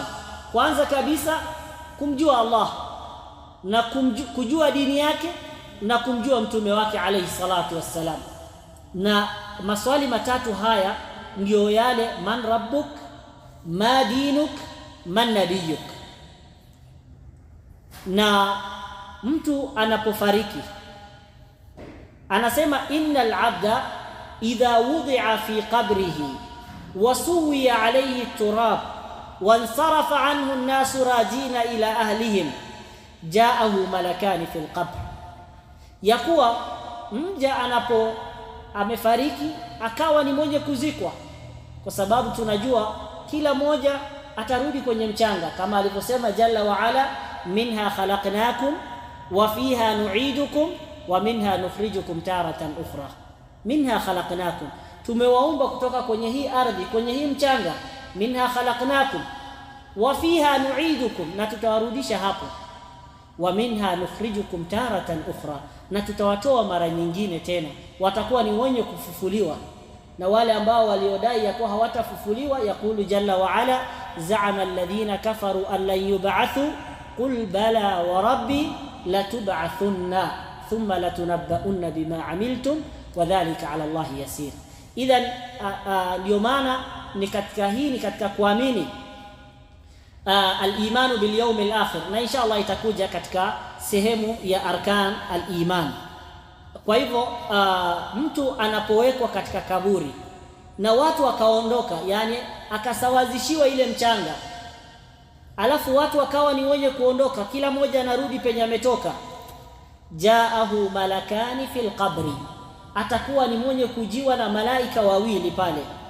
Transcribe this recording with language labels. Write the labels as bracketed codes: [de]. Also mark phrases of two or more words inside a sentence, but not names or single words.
[sw] Kwanza kabisa kumjua Allah na kujua dini yake na kumjua mtume wake [ar] عليه الصلاة والسلام. [sw] Na maswali matatu haya ndio yale [ar] من ربك، ما دينك، من نبيك. [sw] Na mtu anapofariki anasema [ar] إن العبد إذا وضع في قبره وسوي عليه تراب وانصرف عنه الناس راجعين إلى أهلهم جاءه ملكان في القبر, [sw] yakuwa mja amefariki akawa ni mwenye kuzikwa, kwa sababu tunajua kila moja atarudi kwenye mchanga, kama alivyosema [ar] جل وعلا منها خلقناكم وفيها نعيدكم ومنها نخرجكم تارة أخرى. منها خلقناكم, [sw] tumewaumba kutoka kwenye hii ardhi, kwenye hii mchanga. [ar] منها خلقناكم وفيها نعيدكم, [sw] na tutawarudisha hapo. [ar] ومنها نخرجكم تارة أخرى, [sw] na tutawatoa mara nyingine tena, watakuwa ni wenye kufufuliwa. Na wale ambao waliodai ya kuwa hawatafufuliwa, [ar] يقول جل وعلا زعم الذين كفروا أن لن يبعثوا قل بلى وربي لتبعثن ثم لتنبؤن بما عملتم وذلك على الله يسير. [sw] Idhan ndio maana ni katika kuamini [ar] الإيمان باليوم الآخر, [sw] na [ar] إن شاء الله [sw] itakuja katika sehemu ya [ar] أركان الإيمان. [sw] Kwa hivyo mtu anapowekwa katika kaburi na watu wakaondoka, yani akasawazishiwa ile mchanga, alafu watu wakawa ni wenye kuondoka, kila mmoja anarudi penye ametoka, [ar] جاءه ملكان في القبر, [sw] atakuwa ni mwenye kujiwa na malaika wawili pale.